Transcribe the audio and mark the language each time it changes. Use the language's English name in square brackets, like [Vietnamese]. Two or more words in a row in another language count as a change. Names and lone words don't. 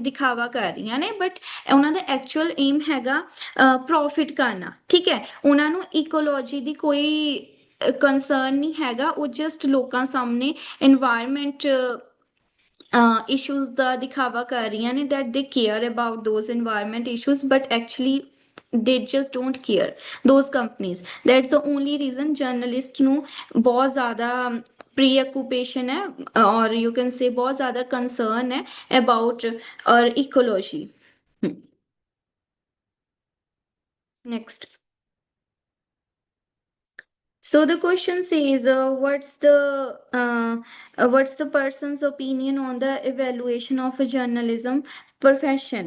[Punjabi] ਦਿਖਾਵਾ ਕਰ ਰਹੀਆਂ ਨੇ, ਬਟ ਉਹਨਾਂ ਦਾ [English] actual aim [Punjabi] ਹੈਗਾ ਪ੍ਰੋਫਿਟ ਕਰਨਾ, ਠੀਕ ਹੈ, ਉਹਨਾਂ ਨੂੰ ਇਕੋਲੋਜੀ ਦੀ ਕੋਈ ਕੰਸਰਨ ਨਹੀਂ ਹੈਗਾ, ਉਹ ਜਸਟ ਲੋਕਾਂ ਸਾਹਮਣੇ [English] environment issues [Punjabi] ਦਾ ਦਿਖਾਵਾ ਕਰ ਰਹੀਆਂ ਨੇ, [English] that they care about those environment issues, but actually they just don't care, those companies, that's the only reason journalist [Punjabi] ਨੂੰ ਬਹੁਤ ਜ਼ਿਆਦਾ preoccupation ਹੈ, [English] or you can say [Punjabi] ਬਹੁਤ ਜ਼ਿਆਦਾ concern ਹੈ [English] about our ecology. Next. So the question says, what's the person's opinion on the evaluation of a journalism profession?